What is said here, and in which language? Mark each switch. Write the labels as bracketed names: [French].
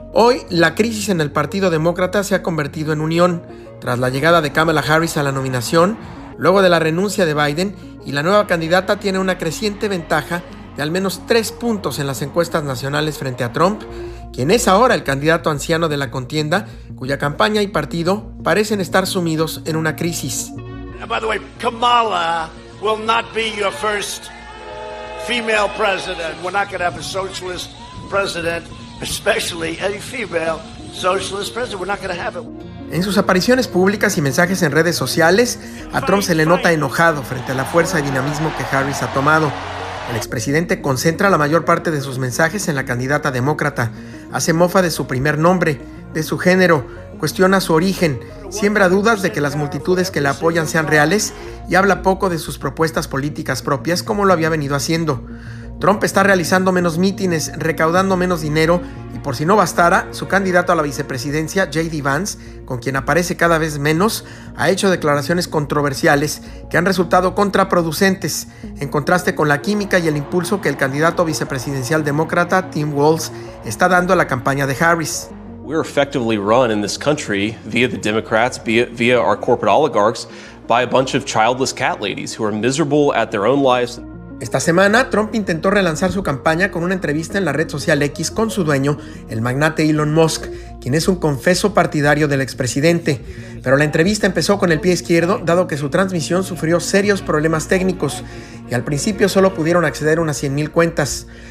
[Spanish] Hoy, la crisis en el Partido Demócrata se ha convertido en unión, tras la llegada de Kamala Harris a la nominación, luego de la renuncia de Biden, y la nueva candidata tiene una creciente ventaja de al menos 3 puntos en las encuestas nacionales frente a Trump, quien es ahora el candidato anciano de la contienda, cuya campaña y partido parecen estar sumidos en una crisis. [English] By the way, Kamala will not be your first female president. We're not going to have a socialist president, especially a female socialist president. We're not going to have it. [Spanish] En sus apariciones públicas y mensajes en redes sociales, a Trump se le nota enojado frente a la fuerza y dinamismo que Harris ha tomado. El expresidente concentra la mayor parte de sus mensajes en la candidata demócrata, hace mofa de su primer nombre, de su género, cuestiona su origen, siembra dudas de que las multitudes que la apoyan sean reales y habla poco de sus propuestas políticas propias como lo había venido haciendo. Trump está realizando menos mítines, recaudando menos dinero y por si no bastara, su candidato a la vicepresidencia, J.D. Vance, con quien aparece cada vez menos, ha hecho declaraciones controversiales que han resultado contraproducentes, en contraste con la química y el impulso que el candidato vicepresidencial demócrata, Tim Walz, está dando a la campaña de Harris. [English] We're effectively run in this country via the Democrats, via our corporate oligarchs, by a bunch of childless cat ladies who are miserable at their own lives. [Spanish] Esta semana, Trump intentó relanzar su campaña con una entrevista en la red social X con su dueño, el magnate Elon Musk, quien es un confeso partidario del expresidente. Pero la entrevista empezó con el pie izquierdo, dado que su transmisión sufrió serios problemas técnicos y al principio solo pudieron acceder a unas 100,000 cuentas.